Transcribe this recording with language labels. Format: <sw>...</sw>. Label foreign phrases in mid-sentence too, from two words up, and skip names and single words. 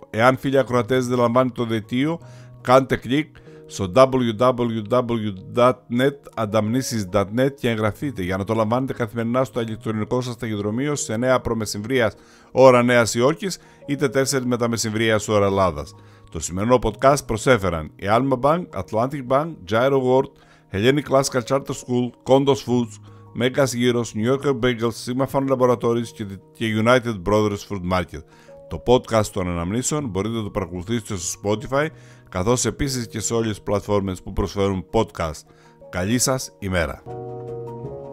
<el>Εάν φίλοι ακροατές δεν λαμβάνετε το δελτίο, κάντε κλικ στο www.netadamnisis.net και εγγραφείτε για να το λαμβάνετε καθημερινά στο ηλεκτρονικό σας ταχυδρομείο σε 9 π.μ. ώρα Νέας Υόρκης είτε 4 μετά μεσημβρία ώρα Ελλάδας. Το σημερινό podcast προσέφεραν η Alma Bank, Atlantic Bank, Gyro World, Hellenic Classical Charter School, Kondos Foods, Megas Gyros, New Yorker Bagels, Sigma Fan Laboratories και United Brothers Food Market. Το podcast των αναμνήσεων μπορείτε να το παρακολουθήσετε στο Spotify, καθώς επίσης και σε όλες τις πλατφόρμες που προσφέρουν podcast. Καλή σας ημέρα!</el>